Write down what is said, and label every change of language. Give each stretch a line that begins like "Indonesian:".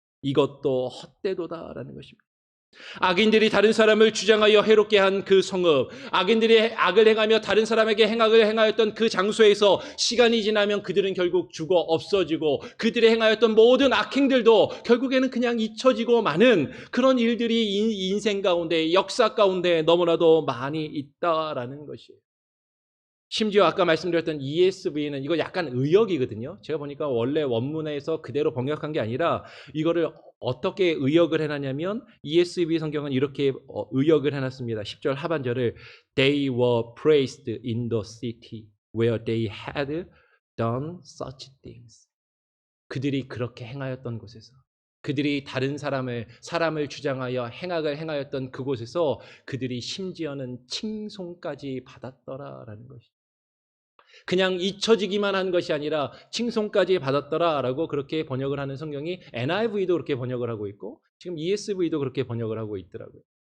Korean: 이것도 헛되도다라는 것입니다. 악인들이 다른 사람을 주장하여 해롭게 한 그 성읍, 악인들이 악을 행하며 다른 사람에게 행악을 행하였던 그 장소에서 시간이 지나면 그들은 결국 죽어 없어지고 그들이 행하였던 모든 악행들도 결국에는 그냥 잊혀지고 마는 그런 일들이 인생 가운데 역사 가운데 너무나도 많이 있다라는 것이에요. 심지어 아까 말씀드렸던 ESV는 이거 약간 의역이거든요. 제가 보니까 원래 원문에서 그대로 번역한 게 아니라 이거를 어떻게 의역을 해놨냐면 ESV 성경은 이렇게 의역을 해놨습니다. 10절 하반절을
English: They were praised in the city where they had done such things.
Korean: 그들이 그렇게 행하였던 곳에서, 그들이 다른 사람을 주장하여 행악을 행하였던 그곳에서 그들이 심지어는 칭송까지 받았더라라는 것이죠. 그냥 잊혀지기만 한 것이 아니라 칭송까지 받았더라라고 그렇게 번역을 하는 성경이 NIV도 그렇게 번역을 하고 있고 지금 ESV도 그렇게 번역을 하고 있더라고요.